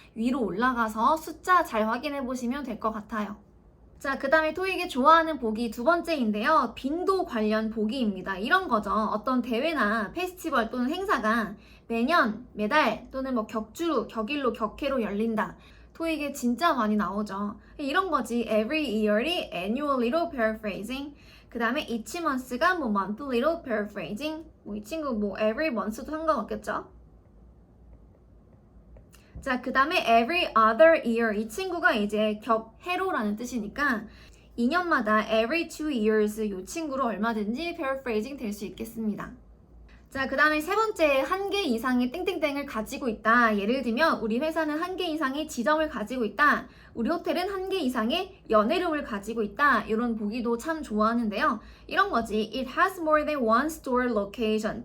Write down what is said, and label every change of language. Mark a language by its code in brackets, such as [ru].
[ko] 위로 올라가서 숫자 잘 확인해 보시면 될 것 같아요. 자, 그 다음에 토익이 좋아하는 보기 두 번째인데요. 빈도 관련 보기입니다. 이런 거죠. 어떤 대회나 페스티벌 또는 행사가 매년, 매달 또는 뭐 격주로, 격일로, 격회로 열린다. 토익에 진짜 많이 나오죠. 이런 거지. [en] every yearly, annually로 paraphrasing. [ko] 그 다음에 [en] each month [ko] 가 뭐 monthly로 paraphrasing. 뭐 이 친구 뭐 [en] every month [ko] 도 상관없겠죠. 자, 그 다음에 [en] every other year. [ko] 이 친구가 이제 격해로라는 뜻이니까 2년마다 [en] every 2 years [ko] 이 친구로 얼마든지 paraphrasing 될 수 있겠습니다. 자, 그 다음에 세 번째, 한 개 이상의 땡땡땡을 가지고 있다. 예를 들면 우리 회사는 한 개 이상의 지점을 가지고 있다. 우리 호텔은 한 개 이상의 연회룸을 가지고 있다. 이런 보기도 참 좋아하는데요. 이런 거지. [en] It has more than one store location.